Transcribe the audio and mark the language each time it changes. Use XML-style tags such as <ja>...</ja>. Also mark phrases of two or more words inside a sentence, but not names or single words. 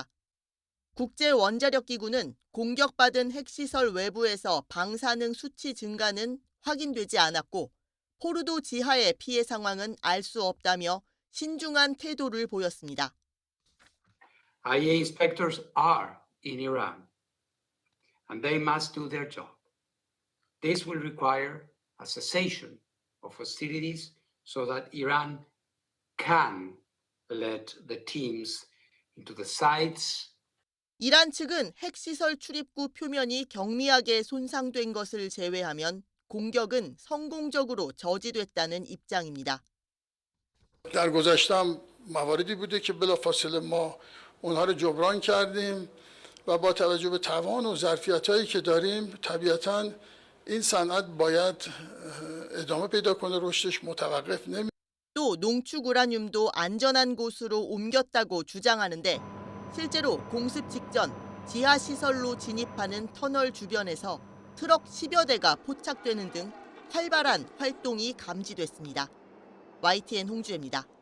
<ko>국제원자력기구는 공격받은 핵시설 외부에서 방사능 수치 증가는 확인되지 않았고 포르도 지하의 피해 상황은 알 수 없다며 신중한 태도를 보였습니다.</ko> <en>IAEA inspectors are in Iran and they must do their job. This will require a cessation of hostilities so that Iran can let the teams into the sites.</en> <ko>이란 측은 핵시설 출입구 표면이 경미하게 손상된 것을 제외하면 공격은 성공적으로 저지됐다는 입장입니다.</ko> <fa>در گذشته مواردی بوده که بلافاصله ما اونها رو جبران کردیم و با توجه به توان و ظرفیتایی که داریم طبیعتاً این صنعت باید ادامه پیدا کنه رشدش متوقف نمی</fa> <ko>또 농축 우라늄도 안전한 곳으로 옮겼다고 주장하는데 실제로 공습 직전 지하시설로 진입하는 터널 주변에서 트럭 10여 대가 포착되는 등 활발한 활동이 감지됐습니다. YTN 홍주혜입니다.</ko>